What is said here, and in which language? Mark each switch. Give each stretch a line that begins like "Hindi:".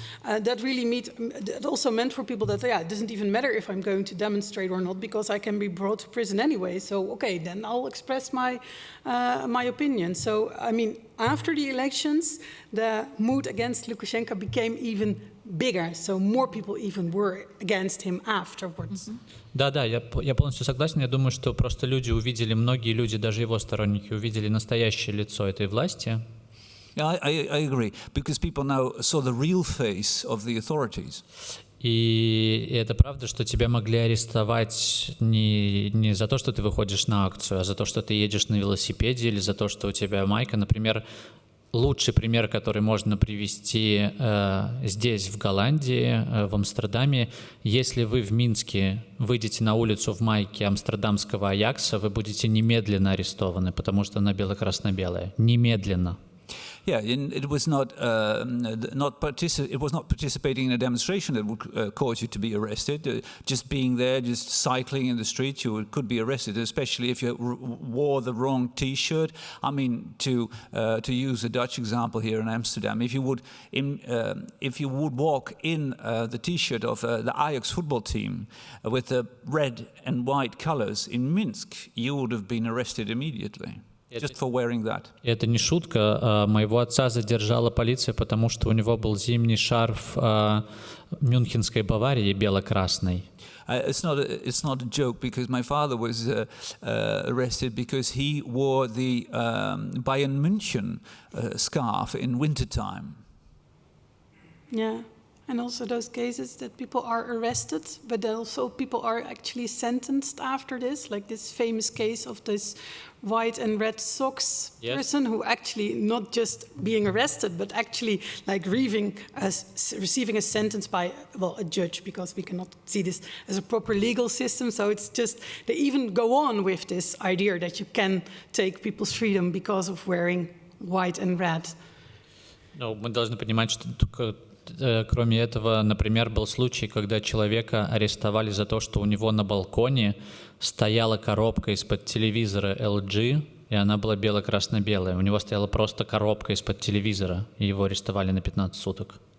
English: That also meant for people that, it doesn't even matter if I'm going to demonstrate or not, because I can be brought to prison anyway. So, okay, then I'll express my opinion. So, I mean, after the elections, the mood against Lukashenko became even bigger. So more people even were against him afterwards.
Russian: Да, я полностью согласен. Я думаю, что просто многие люди, даже его сторонники, увидели настоящее лицо этой власти.
English: Yeah, I agree, because people now saw the real face of the authorities.
Russian: И это правда, что тебя могли арестовать не за то, что ты выходишь на акцию, а за то, что ты едешь на велосипеде, или за то, что у тебя майка. Например, лучший пример, который можно привести здесь, в Голландии, в Амстердаме. Если вы в Минске выйдете на улицу в майке амстердамского Аякса, вы будете немедленно арестованы, потому что она бело-красно-белая. Немедленно.
English: Yeah, it was not participating in a demonstration that would cause you to be arrested. Just being there, just cycling in the street, you could be arrested, especially if you wore the wrong T-shirt. I mean, to use a Dutch example here in Amsterdam, if you would walk in the T-shirt of the Ajax football team with the red and white colors in Minsk, you would have been arrested immediately. Just for wearing that.
Russian: Это не шутка. Моего отца задержала полиция, потому что у него был зимний шарф Мюнхенской Баварии бело-красный.
English: It's not a joke, because my father was arrested because he wore the Bayern München scarf in wintertime. Yeah. And also those cases that people are arrested, but also people are actually sentenced after this, like this famous case of this white and red socks person who actually not just being arrested, but actually like receiving a sentence by, a judge, because we cannot see this as a proper legal system. So it's just, they even go on with this idea that you can take people's freedom because of wearing white and red.
Russian: Ну, мы должны понимать, что кроме этого, например, был случай, когда человека арестовали за то, что у него на балконе стояла коробка из-под телевизора LG, и она была бело-красно-белая. У него стояла просто коробка из-под телевизора, и его арестовали на 15 суток.